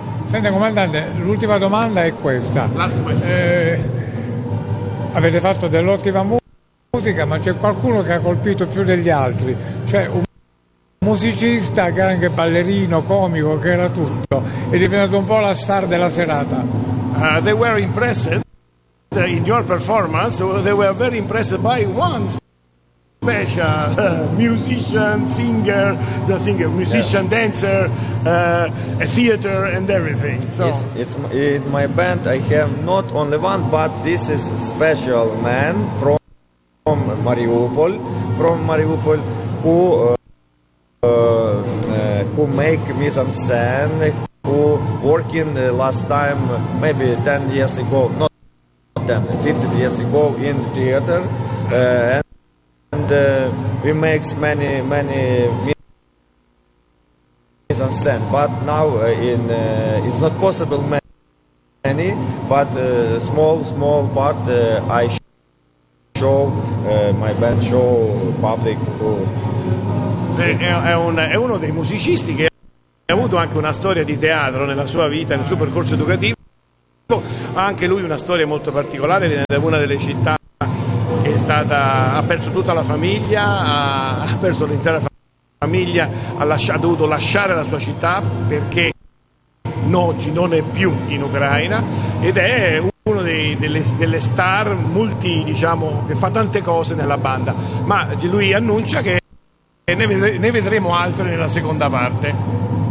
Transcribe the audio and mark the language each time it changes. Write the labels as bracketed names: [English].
[Italian] Senta comandante, l'ultima domanda è questa. Avete fatto dell'ottima musica, ma c'è qualcuno che ha colpito più degli altri, cioè un musicista che era anche ballerino, comico, che era tutto, è diventato un po' la star della serata. [English] They were impressed in your performance. They were very impressed by one special musician, singer, the singer, musician, yeah. Dancer, a theater and everything. So it's in my band. I have not only one, but this is a special man from Mariupol, from Mariupol who make me some sand, who working last time, maybe 10 years ago, not 10, 15 years ago in the theater, and we make many mise en scène, but now it's not possible many, but small part I show my band show public who [Italian] è uno dei musicisti che ha avuto anche una storia di teatro nella sua vita, nel suo percorso educativo. Ha anche lui una storia molto particolare, viene da una delle città che è stata, ha perso tutta la famiglia, ha perso l'intera famiglia, ha dovuto lasciare la sua città perché oggi non è più in Ucraina, ed è uno delle star multi, diciamo, che fa tante cose nella banda, ma lui annuncia che ne vedremo altre nella seconda parte.